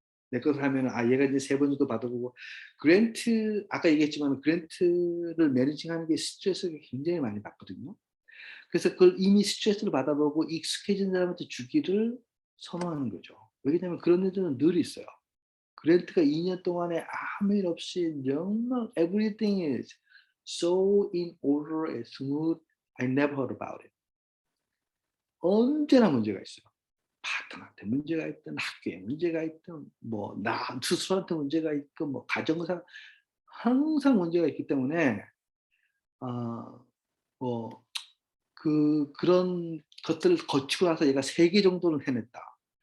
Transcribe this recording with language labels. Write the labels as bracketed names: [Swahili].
[Korean] 내 것을 하면은 얘가 이제 3번 정도 받아보고 그랜트 아까 얘기했지만 그랜트를 매니징하는 게 스트레스가 굉장히 많이 받거든요. 그래서 그걸 이미 스트레스를 받아보고 익숙해진 사람한테 주기를 선호하는 거죠. 왜냐하면 그런 애들은 늘 있어요. 그랜트가 2년 동안에 아무 일 없이 정말 [English] everything is so in order and smooth. I never heard about it. [Korean] 언제나 문제가 있어요. 파트너한테 문제가 있든 학교에 문제가 있든 뭐 나 스스로한테 문제가 있든 뭐 가정상 항상 문제가 있기 때문에 뭐 그런 것들을 거치고 나서 얘가 3개 정도는 해냈다.